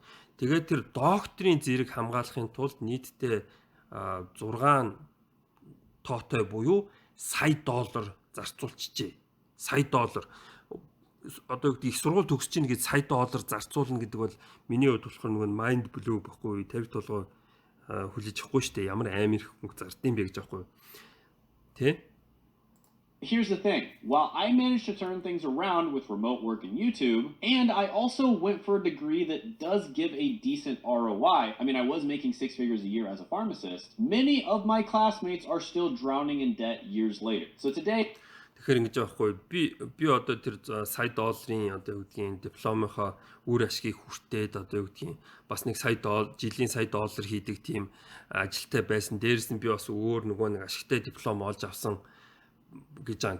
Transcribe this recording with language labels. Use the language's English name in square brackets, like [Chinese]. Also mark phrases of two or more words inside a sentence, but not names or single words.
[Mongolian] Тэгээд тэр докторийн зэрэг хамгаалахын тулд нийтдээ 6 тоотой буюу сая доллар зарцуулчихжээ. Сая доллар. Одоо их сургууль төгсөж чинь гэж сая доллар зарцуулна гэдэг бол миний хувьд болохоор нөгөө [English] mind blow [Mongolian] байхгүй, тавь толгой хүлээж авахгүй шүү дээ. Ямар амар их мөнгө зардсан бэ гэж аахгүй. Тэ? [English] Here's the thing. While I managed to turn things around with remote work and YouTube, and I also went for a degree that does give a decent ROI. I mean, I was making 6 figures a year as a pharmacist. Many of my classmates are still drowning in debt years later. So today, [Mongolian] тэгэхээр ингэж аахгүй. Би одоо тэр сая долларын одоо юу гэдгийг дипломынхоо үр ашгийг хүртээд одоо юу гэдгийг бас нэг жилийн сая доллар хийдэг тийм ажилтай байсан. Дээрээс нь би бас өөр нөгөө нэг ашигтай диплом олж авсан гэж байгаа.